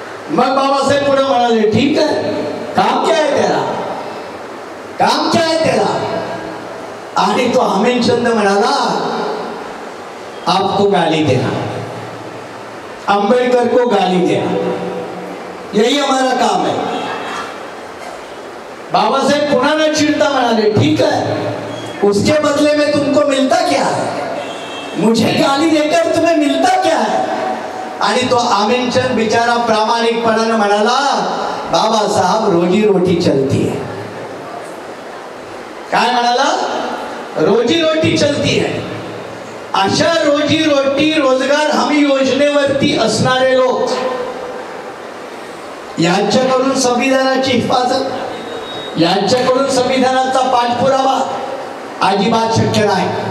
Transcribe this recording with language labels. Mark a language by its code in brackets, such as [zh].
[mr] मग बाबासाहेब पुढे म्हणाले [hi] ठीक है, काम क्या है तेरा, काम क्या है तेरा. [mr] आणि तो अमीनचंद म्हणाला [hi] आपको गाली देना, अंबेडकर को गाली देना, यही हमारा काम है. [mr] बाबासाहेब पुन्हा न चिढ़ता म्हणाले [hi] ठीक है, उसके बदले में तुमको मिलता क्या है, मुझे गाली देकर तुम्हें मिलता क्या है. [mr] आणि तो अमीनचंद बिचारा प्रामाणिकपणाने म्हणाला [hi] बाबा साहब रोजी रोटी चलती है. [mr] काय म्हणाला, [hi] रोजी रोटी चलती है. [mr] अशा रोजी रोटी रोजगार हमी योजनेवरती असणारे लोक यांच्याकडून संविधानाची हिफाजत, यांच्याकडून संविधानाचा पाठपुरावा अजिबात शक्य नाही.